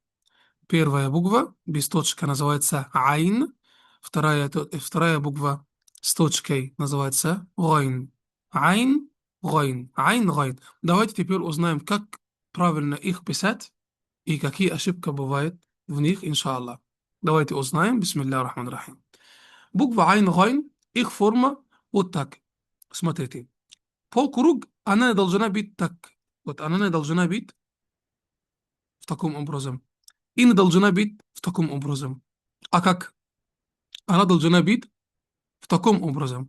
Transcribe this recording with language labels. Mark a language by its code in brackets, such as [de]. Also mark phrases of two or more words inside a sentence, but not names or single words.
[ru] Первая буква без точки называется айн, вторая буква с точкой называется гайн. Айн, гайн, айн, гайн. Давайте теперь узнаем, как правильно их писать и какие ошибки бывают в них, [ar] إن شاء الله. [ru] Давайте узнаем. [ar] بسم الله الرحمن الرحيم. [ru] Буква айн, гайн, их форма вот так. Смотрите. Полкруг, она должна быть так. Вот она не должна быть в таком образом. И не должна быть в таком образом. А как? Она должна быть в таком образом.